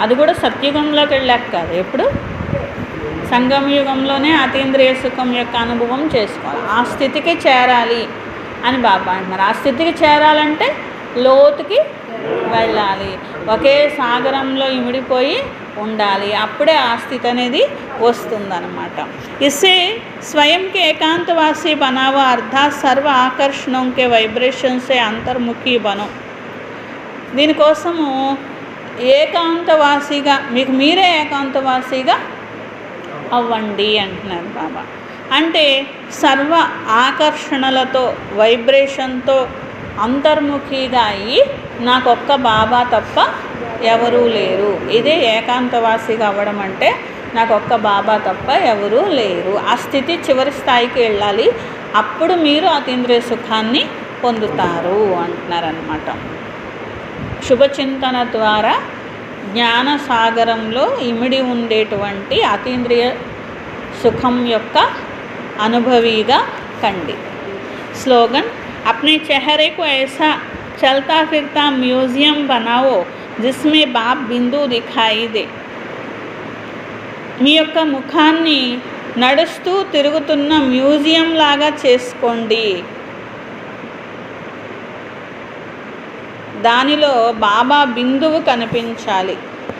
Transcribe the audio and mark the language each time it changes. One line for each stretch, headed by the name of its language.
Telugu: అది కూడా సత్యుగంలోకి వెళ్ళాక కాదు, ఎప్పుడు సంగమ యుగంలోనే అతీంద్రియ సుఖం యొక్క అనుభవం చేసుకోవాలి. ఆ స్థితికి చేరాలి అని బాబా అంటున్నారు. ఆ స్థితికి చేరాలంటే లోతుకి వెళ్ళాలి, ఒకే సాగరంలో ఇమిడిపోయి ఉండాలి, అప్పుడే ఆ స్థితి అనేది వస్తుందన్నమాట.
Hindi: ఇसे स्वयं के एकांतवासी बनाओ, अर्थात सर्व आकर्षणों के वाइब्रेशन से अंतर्मुखी बनो.
Telugu: దీనికోసము ఏకాంతవాసిగా, మీకు మీరే ఏకాంతవాసిగా అవ్వండి అంటున్నారు బాబా. అంటే సర్వ ఆకర్షణలతో, వైబ్రేషన్తో అంతర్ముఖిగా అయ్యి నాకొక్క బాబా తప్ప ఎవరూ లేరు. ఇదే ఏకాంతవాసిగా అవ్వడం అంటే, నాకొక్క బాబా తప్ప ఎవరూ లేరు. ఆ స్థితి చివరి స్థాయికి వెళ్ళాలి, అప్పుడు మీరు అతీంద్రియ సుఖాన్ని పొందుతారు అంటున్నారన్నమాట. శుభచింతన ద్వారా జ్ఞానసాగరంలో ఇమిడి ఉండేటువంటి అతీంద్రియ సుఖం యొక్క అనుభవిగా కండి.
Hindi: స్లోగన్, अपने चेहरे को ऐसा चलता फिरता म्यूजियम बनाओ जिसमें बाप बिंदु दिखाई दे.
Telugu: మీ యొక్క ముఖాన్ని నడుస్తూ తిరుగుతున్న మ్యూజియం లాగా చేసుకోండి, దానిలో బాబా బిందువు కనిపించాలి.